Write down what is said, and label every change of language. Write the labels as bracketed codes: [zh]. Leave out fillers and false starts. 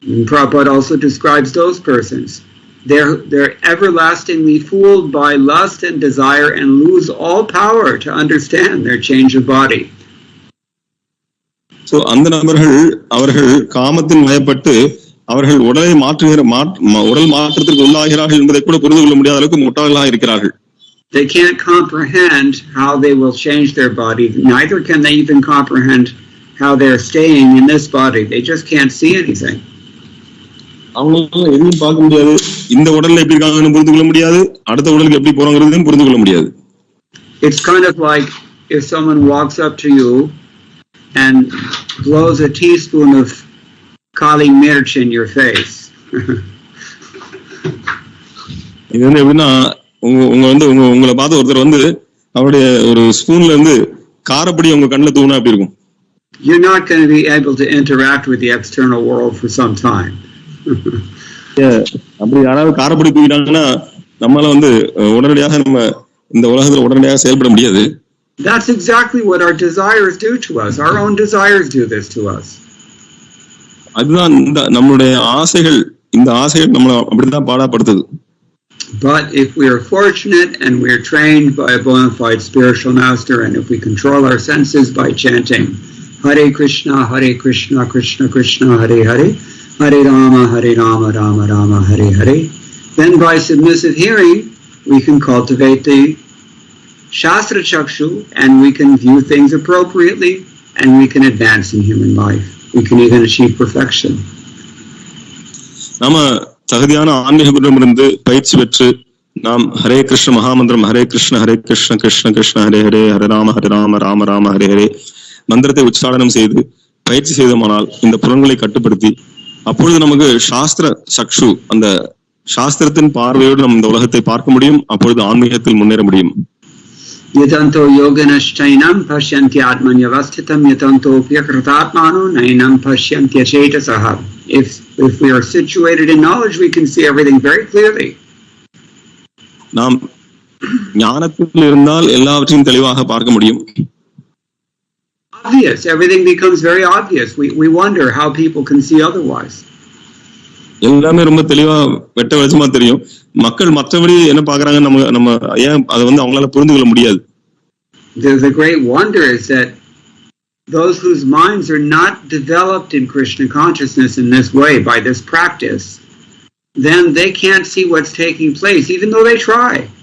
[en] Prabhupada also describes those persons. They're everlastingly fooled by lust and desire and lose all power to understand their change of body. [ta] So அந்த நபர்கள் அவர்கள் காமத்தின் மயப்பட்டு அவர்கள் உடலை உடல் மாற்றத்திற்கு உள்ளாகிறார்கள் என்பதை கூட புரிந்து கொள்ள முடியாத அளவுக்கு முட்டாள்களாக இருக்கிறார்கள். [en] They can't comprehend how they will change their body. Neither can they even comprehend how they're staying in this body. They just can't see anything. [ta] அவங்களால எதையும் பார்க்க முடியாது. இந்த உடல்ல எப்படி இருக்காங்கன்னு புரிந்து கொள்ள முடியாது. அடுத்த உடலுக்கு எப்படி போறாங்கிறதையும் புரிந்து கொள்ள முடியாது. [en] It's kind of like if someone walks up to you and blows a teaspoon of Kali mirch in your face. [ta] இது வந்து எப்படின்னா உங்களை பார்த்து ஒருத்தர் அவருடைய ஒரு ஸ்பூன்ல இருந்து காரப்படி உங்க கண்ணில் தூணா அப்படி இருக்கும். [en] You're not going to be able to interact with the external world for some time. [ta] அப்படி யாராவது காரப்படி தூக்கிட்டாங்கன்னா நம்மளால உடனடியாக நம்ம இந்த உலகத்துல உடனடியாக செயல்பட முடியாது. [en] That's exactly what our desires do to us. Our own desires do this to us. [ta] அதுதான் நம்மளுடைய ஆசைகள், இந்த ஆசைகள் நம்மளை அப்படிதான் பாடப்படுத்துது. [en] But if we are fortunate and we are trained by a bona fide spiritual master, and if we control our senses by chanting Hare Krishna, Krishna Krishna, Hare Hare, Hare Rama, Rama Rama, Hare Hare, then by submissive hearing we can cultivate the Shastra Chakshu and we can view things appropriately and we can advance in human life. We can even achieve perfection. [ta] நாம தகுதியான ஆன்மீக குருவிடமிருந்து பயிற்சி பெற்று நாம் ஹரே கிருஷ்ண மகாமந்திரம் ஹரே கிருஷ்ண கிருஷ்ண கிருஷ்ண ஹரே ஹரே, ஹரே ராம ராம ராம ஹரே ஹரே மந்திரத்தை உச்சாரணம் செய்து பயிற்சி செய்தோமானால் இந்த புலன்களை கட்டுப்படுத்தி அப்பொழுது நமக்கு சாஸ்திர சக்ஷு, அந்த சாஸ்திரத்தின் பார்வையோடு நம்ம இந்த உலகத்தை பார்க்க முடியும். அப்பொழுது ஆன்மீகத்தில் முன்னேற முடியும். [sa] Yatanto yoganashtainam pashyanti atmanyavasthitam yatanto pyakratatmano nainam pashyanti chetasaha. [en] If we are situated in knowledge, we can see everything very clearly. [ta] நாம் ஞானத்தில் இருந்தால் எல்லாவற்றையும் தெளிவாக பார்க்க முடியும். [en] Obvious, everything becomes very obvious. We wonder how people can see otherwise. [ta] எல்லாமே ரொம்ப தெளிவா வெட்ட வெளிச்சமா தெரியும். மக்கள் மற்றபடி என்ன பாக்குறாங்க, நம்ம ஏன் அதை அவங்களால புரிந்து கொள்ள முடியாது. [en] The great wonder is that those whose minds are not developed in Krishna consciousness in this way, by this practice, then they can't see what's taking place, even though they try.